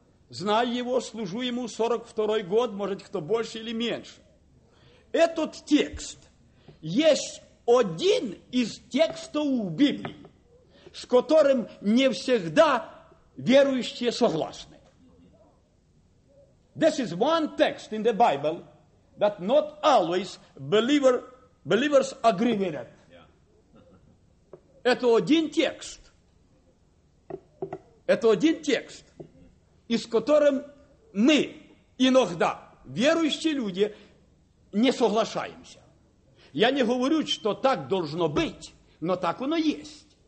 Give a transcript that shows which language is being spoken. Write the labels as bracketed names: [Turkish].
[Russian] Знаю Его, служу Ему 42-й год, может, кто больше или меньше. Этот текст есть один из текстов в Библии, с которым не всегда верующие согласны. [English] This is one text in the Bible that not always believers agree with it. [Russian] Это один текст. Это один текст, из которым мы иногда, верующие люди, не соглашаемся. Я не говорю, что так должно быть, но так оно есть.